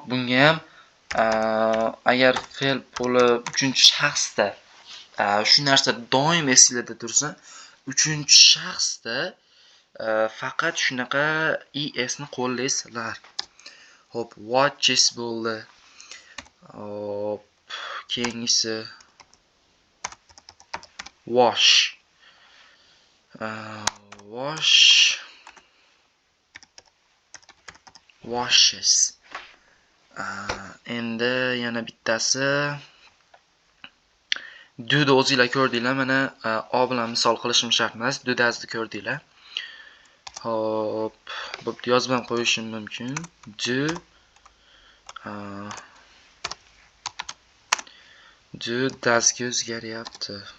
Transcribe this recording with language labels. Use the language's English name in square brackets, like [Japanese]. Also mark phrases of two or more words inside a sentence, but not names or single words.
[Uzbek] Bunga ham agar fe'l bo'lib 3-shaxsda shu narsa doim esingizda tursa, 3-shaxsda faqat shunaqa es ni qo'llaysizlar. Hop, watches bo'ldi. Hop, keyingisi wash. [English] Wash. Washes. [Uzbek] Endi yana bittasi do'ni o'zingizlar ko'rdinglar. Mana o bilan misol qilishim shart emas. Do'dazni ko'rdinglar. Hop, bo'pti, yozib ham qo'yishim mumkin. Do'dazga o'zgaryapti.